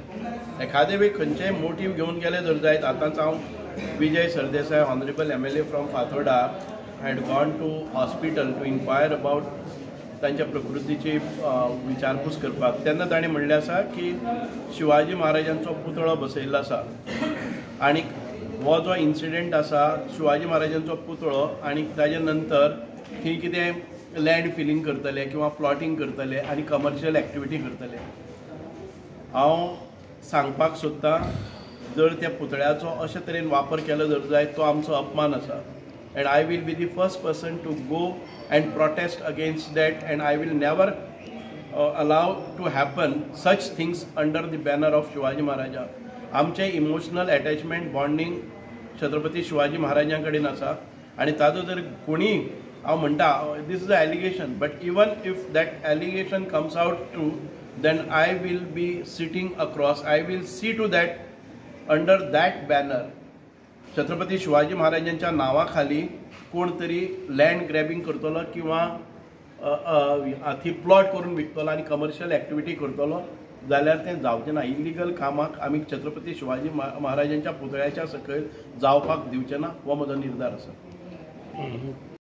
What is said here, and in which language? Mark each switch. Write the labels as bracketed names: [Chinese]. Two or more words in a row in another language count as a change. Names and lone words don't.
[Konkani] एखादे वेळी खंयचेय मोटीव घेवन गेले जर जायत आतांच हांव विजय सरदेसाय [English] honourable MLA from Fatorda had gone to hospital to enquire about [Konkani] तांच्या प्रकृतीची विचारपूस करपाक तेन्ना ताणें म्हणलें आसा की शिवाजी महाराजांचो पुतळो बसयल्लो आसा आनी हो जो इन्सिडेंट आसा शिवाजी महाराजांचो पुतळो आनी ताजे नंतर थंय कितें [English] land filling [Konkani] करतले किंवा प्लॉटिंग करतले आनी [English] commercial activity [Konkani] करतले. हांव सांगपाक सोदतां जर त्या पुतळ्याचो अशे तरेन वापर केलो जर जायत तो आमचो अपमान आसा [English] and I will be the first person to go and protest against that and I will never allow to happen such things under the banner of Shivaji Maharaja. [Konkani] आमचे [English] emotional attachment bonding [Konkani] छत्रपती शिवाजी महाराजां कडेन आसा आनी ताजो जर कोणी हांव म्हणटा [English] this is a allegation but even if that allegation comes out true then I will be sitting across I will see to that under that banner [Konkani] छत्रपती शिवाजी महाराजांच्या नांवा खाली कोण तरी [English] land grabbing [Konkani] करतलो किंवा ती प्लॉट करून विकतलो आनी [English] commercial activity [Konkani] करतलो जाल्यार तें जावचें ना. इलिगल कामाक आमी छत्रपती शिवाजी महाराजांच्या पुतळ्याच्या सकयल जावपाक दिवचे ना हो म्हजो निर्धार आसा.